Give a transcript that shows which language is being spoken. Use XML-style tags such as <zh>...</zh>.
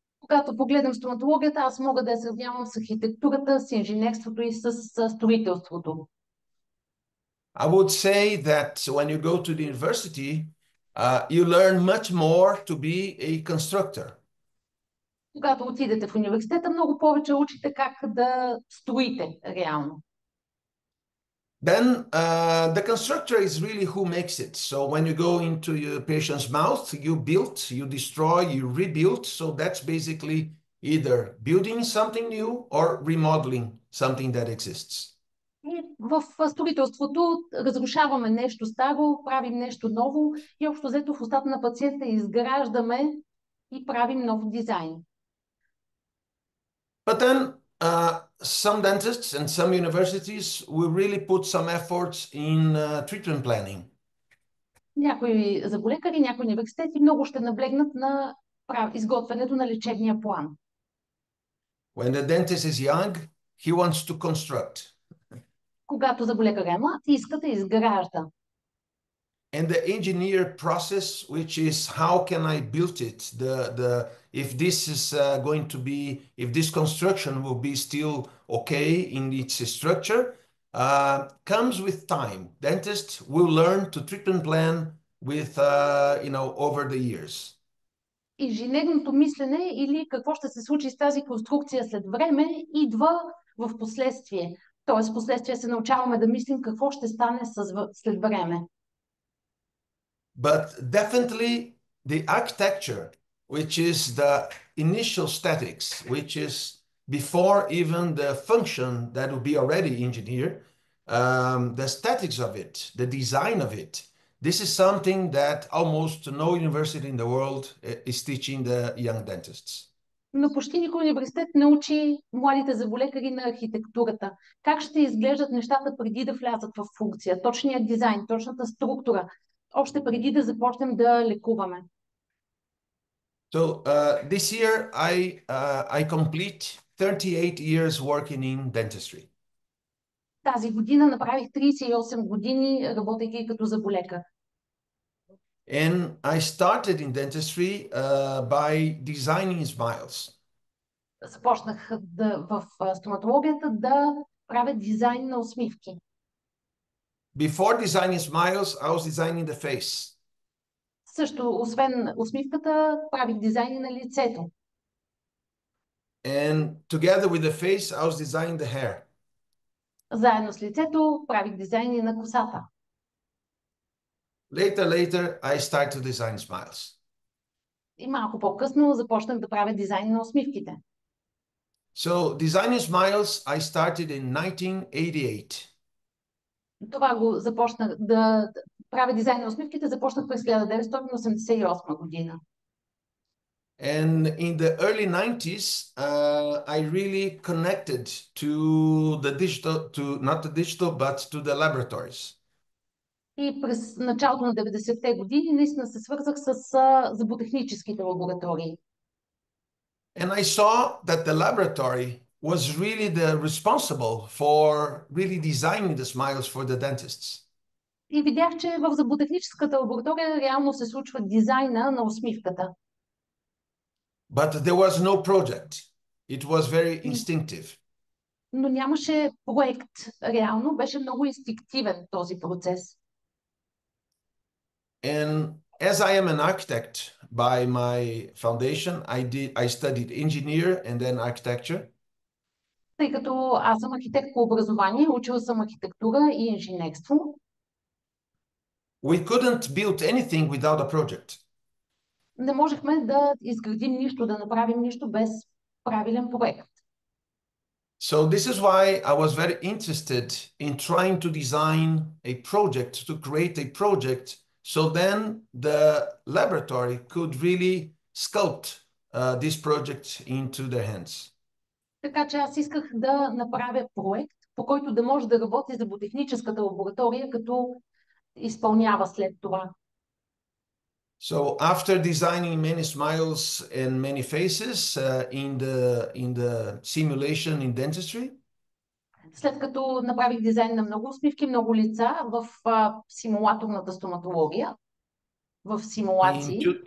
<bg>Когато погледнем стоматологията, аз мога да я сравнявам с архитектурата, с инженерството и с строителството.</bg> <en>I would say that when you go to the university, you learn much more to be a constructor.</en> <bg>Когато отидете в университета, много повече учите как да строите реално.</bg> <en>Then the constructor is really who makes it. So when you go into your patient's mouth, you build, you destroy, you rebuild. So that's basically either building something new or remodeling something that exists.</en> <bg>И в строителството разрушаваме нещо старо, правим нещо ново и общо взето в устата на пациента изграждаме и правим нов дизайн.</bg> <en>But then some dentists and some universities will really put some efforts in treatment planning.</en> <bg>Някои зъболекари, някои университети много ще наблегнат на изготвянето на лечебния план.</bg> <en>When the dentist is young, he wants to construct.</en> <bg>Когато зъболекар е млад, иска да изгражда.</bg> <en>And the engineer process, which is how can I build it? If this is going to be, if this construction will be still okay in its structure, comes with time. Dentists will learn to treatment plan with, over the years.</en> <bg>Инженерното мислене или какво ще се случи с тази конструкция след време идва в последствие. Тоест, в последствие се научаваме да мислим какво ще стане след време.</bg> <en>But definitely the architecture, which is the initial statics, which is before even the function that will be already engineered, the statics of it, the design of it, this is something that almost no university in the world is teaching the young dentists.</en> <bg>Но почти никой университет не учи младите зъболекари на архитектурата. Как ще изглеждат нещата преди да влязат в функция, точният дизайн, точната структура, още преди да започнем да лекуваме.</bg> <en>So this year I complete 38 years working in dentistry.</en> <bg>Тази година направих 38 години, работейки като зъболекар.</bg> <en>And I started in dentistry by designing smiles.</en> <bg>Започнах в стоматологията да правя дизайн на усмивки.</bg> <en>Before designing smiles, I was designing the face.</en> <bg>Също, освен усмивката, правих дизайни на лицето.</bg> <en>And together with the face, I was designing the hair.</en> <bg>Заедно с лицето правих дизайни на косата.</bg> <en>Later, I started to design smiles.</en> <bg>И малко по-късно започнах да правя дизайн на усмивките.</bg> <en>So designing smiles, I started in 1988.</en> <bg>Това го започнах да правя дизайн на усмивките, започнах през 1988 година.</bg> <en>And in the early 90s, I really connected to the digital, not the digital, but to the laboratories.</en> <bg>И през началото на 90-те години наистина се свързах с зъботехническите лаборатории.</bg> <en>And I saw that the laboratory was really the responsible for really designing the smiles for the dentists.</en> <bg>И видях, че в зъботехническата лаборатория реално се случва дизайна на усмивката.</bg> <en>But there was no project. It was very instinctive.</en> <bg>Но нямаше проект. Реално беше много инстинктивен този процес.</bg> <en>And as I am an architect by my foundation, I studied engineer and then architecture.</en> <bg>Тъй като аз съм архитект по образование, учил съм архитектура и инженерство.</bg> <en>We couldn't build anything without a project.</en> <bg>Не можехме да изградим нищо, да направим нищо без правилен проект.</bg> <en>So this is why I was very interested in trying to design a project, to create a project, so then the laboratory could really sculpt this project into their hands.</en> <bg>Така че аз исках да направя проект, по който да може да работи за ботехническата лаборатория, като изпълнява след това.</bg> <en>So after designing many smiles and many faces in the simulation in dentistry,</en> <bg>След като направих дизайн на много усмивки, много лица в симулаторната стоматология, в симулации,</bg>